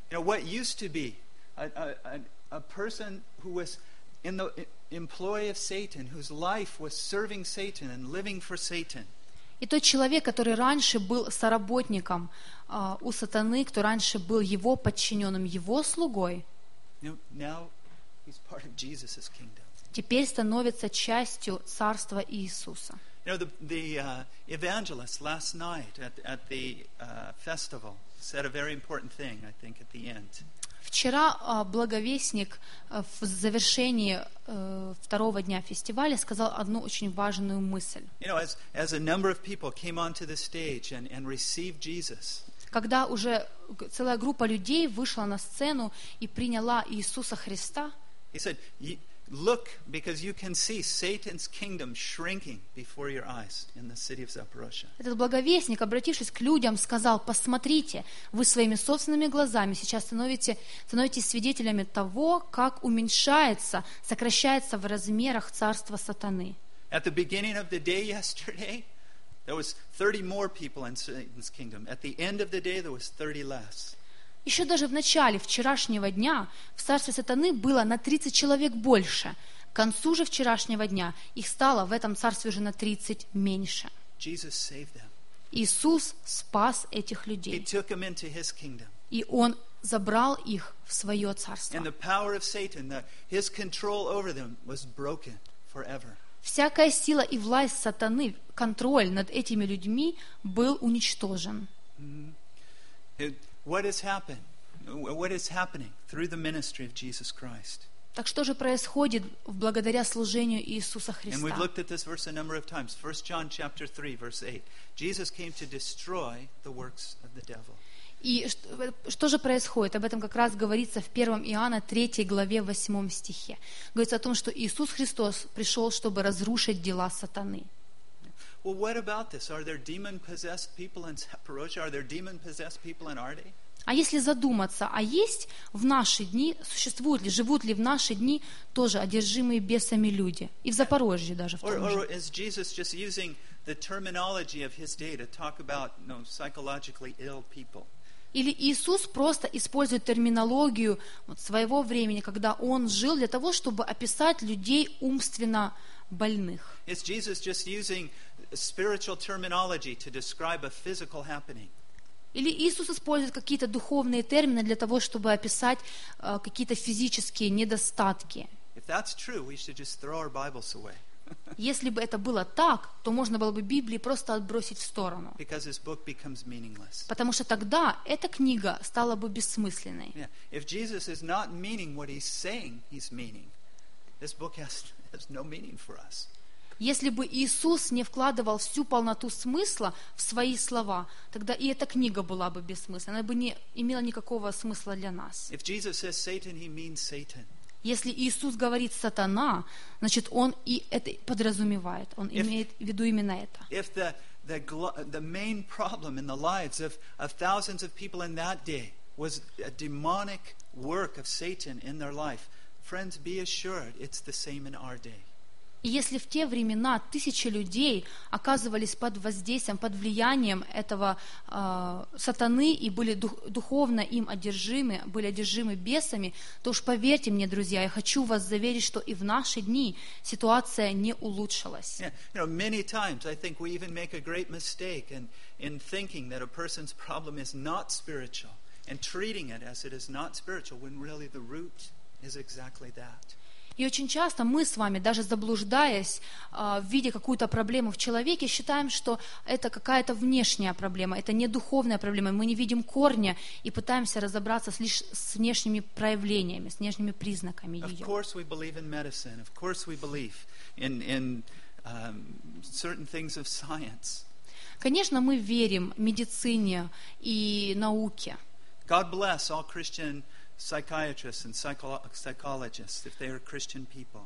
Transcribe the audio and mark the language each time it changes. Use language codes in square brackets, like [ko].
[en] You know, what used to be a person who was in the employ of Satan, whose life was serving Satan and living for Satan. [ru] И тот человек, который раньше был соработником у сатаны, кто раньше был его подчиненным, его слугой. [en] Now he's part of Jesus's kingdom. [ru] Теперь становится частью царства Иисуса. [en] You know, the evangelist last night at the festival said a very important thing, I think, at the end. [ru] Вчера благовестник в завершении второго дня фестиваля сказал одну очень важную мысль. [en] You know, as a number of people came onto the stage and received Jesus. [ru] Когда уже целая группа людей вышла на сцену и приняла Иисуса Христа, [en] He said, look, because you can see Satan's kingdom shrinking before your eyes in the city of Zaporozhye. [ru] Этот благовестник, обратившись к людям, сказал: «Посмотрите, вы своими собственными глазами сейчас становитесь свидетелями того, как уменьшается, сокращается в размерах царство сатаны». [en] At the beginning of the day yesterday, there was 30 more people in Satan's kingdom. At the end of the day, there was 30 less. [ru] Еще даже в начале вчерашнего дня в царстве сатаны было на 30 человек больше. К концу же вчерашнего дня их стало в этом царстве уже на 30 меньше. [en] Jesus saved them. [ru] Иисус спас этих людей. [en] He took them into his kingdom. [ru] И он забрал их в свое царство. [en] And the power of Satan, his control over them was broken forever. [ru] Всякая сила и власть сатаны, контроль над этими людьми, был уничтожен. [en] What is happening through the ministry of Jesus Christ? [ru] Так что же происходит благодаря служению Иисуса Христа? [en] And we've looked at this verse a number of times. 1 John chapter 3, verse 8. Jesus came to destroy the works of the devil. [ru] И что же происходит? Об этом как раз говорится в 1 Иоанна 3 главе 8 стихе. Говорится о том, что Иисус Христос пришел, чтобы разрушить дела сатаны. [en] Well, what about this? Are there demon-possessed people in Zaporozhye? Are there demon-possessed people in Arde? [ru] А если задуматься, а есть в наши дни, существуют ли, живут ли в наши дни тоже одержимые бесами люди? И в Запорожье даже в том же. [en] Or is Jesus just using the terminology of his day to talk about, you know, psychologically ill people? [ru] Или Иисус просто использует терминологию вот своего времени, когда Он жил для того, чтобы описать людей умственно больных? [en] Is Jesus just using spiritual terminology to describe a physical happening? [ru] Или Иисус использует какие-то духовные термины для того, чтобы описать какие-то физические недостатки? [en] If that's true, we should just throw our Bibles away. [ru] Если бы это было так, то можно было бы Библии просто отбросить в сторону. [en] Because this book becomes meaningless. [ru] Потому что тогда эта книга стала бы бессмысленной. [en] Yeah. If Jesus is not meaning what he's saying he's meaning, this book has no meaning for us. [ru] Если бы Иисус не вкладывал всю полноту смысла в свои слова, тогда и эта книга была бы бессмысленной, она бы не имела никакого смысла для нас. [en] If Jesus says Satan, he means Satan. [ru] Если Иисус говорит «сатана», значит, Он и это подразумевает, Он имеет в виду именно это. [en] If the main problem in the lives of thousands of people in that day was a demonic work of Satan in their life, friends, be assured, it's the same in our day. [ru] И если в те времена тысячи людей оказывались под воздействием, под влиянием этого сатаны и были духовно им одержимы, были одержимы бесами, то уж поверьте мне, друзья, я хочу вас заверить, что и в наши дни ситуация не улучшилась. [en] Yeah. You know, many times I think we even make a great mistake in thinking that a person's problem is not spiritual and treating it as it is not spiritual, when really the root is exactly that. [ru] И очень часто мы с вами, даже заблуждаясь, видя какую-то проблему в человеке, считаем, что это какая-то внешняя проблема, это не духовная проблема, мы не видим корня и пытаемся разобраться лишь с внешними проявлениями, с внешними признаками ее. [en] Of course we believe in medicine, of course we believe in certain things of science. [ru] Конечно, мы верим в медицине и науке. [en] God bless all Christian psychiatrists and psychologists, if they are Christian people.